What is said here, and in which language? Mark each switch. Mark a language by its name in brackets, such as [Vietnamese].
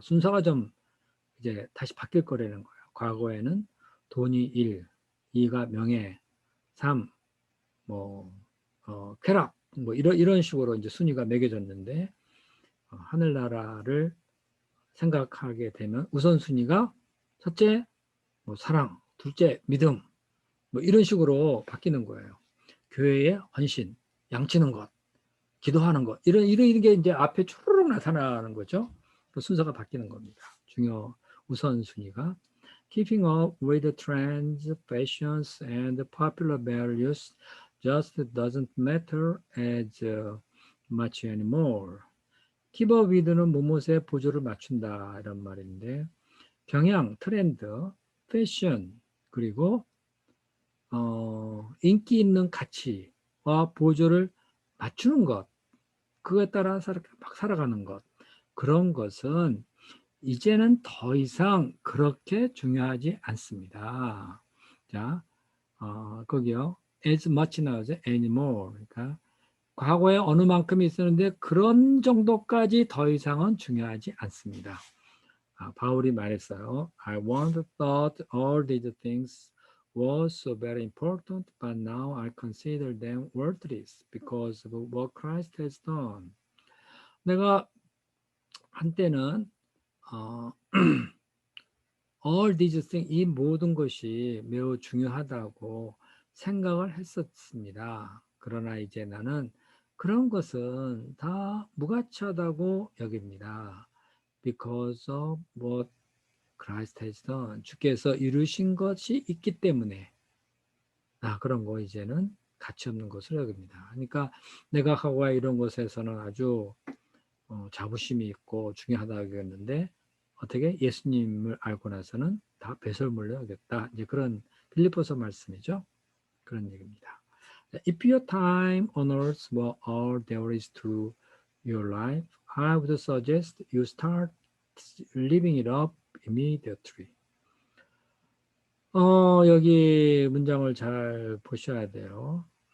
[Korean] 순서가 좀 이제 다시 바뀔 거라는 거예요. 과거에는 돈이 1, 2가 명예, 3, 쾌락, 이런 식으로 이제 순위가 매겨졌는데, 하늘나라를 생각하게 되면 우선순위가 첫째, 사랑, 둘째, 믿음, 이런 식으로 바뀌는 거예요. 교회에 헌신, 양치는 것, 기도하는 것, 이런 게 이제 앞에 추르륵 나타나는 거죠. 그 순서가 바뀌는 겁니다. 우선순위가. [English] Keeping up with the trends, fashions, and popular values just doesn't matter as much anymore. Keep up with [Korean] 는 무엇에 보조를 맞춘다 이런 말인데 경향, 트렌드, 패션 그리고 인기 있는 가치와 보조를 맞추는 것 그거에 따라 막 살아가는 것 그런 것은 이제는 더 이상 그렇게 중요하지 않습니다. 자, 거기요. [English] as much [Korean] 나오죠. [English] anymore. [Korean] 그러니까 과거에 어느 만큼 있었는데 그런 정도까지 더 이상은 중요하지 않습니다. 바울이 말했어요. [English] I once thought all these things was so very important, but now I consider them worthless because of what Christ has done. [Korean] 내가 한때는 [English] all these things, [Korean] 이 모든 것이 매우 중요하다고 생각을 했었습니다. 그러나 이제 나는 그런 것은 다 무가치하다고 여깁니다. [English] Because of what Christ has done. [Korean] 주께서 이루신 것이 있기 때문에 그런 거 이제는 가치 없는 것을 여깁니다. 그러니까 내가 과거에 이런 것에서는 아주 자부심이 있고 중요하다고 여겼는데 어떻게 예수님을 알고 나서는 다 배설물로 여겼다. 이제 그런 빌립보서 말씀이죠. 그런 얘기입니다. [English] If your time on earth were all there is to your life, I would suggest you start living it up immediately. [Korean] 여기 문장을 잘 보셔야 돼요.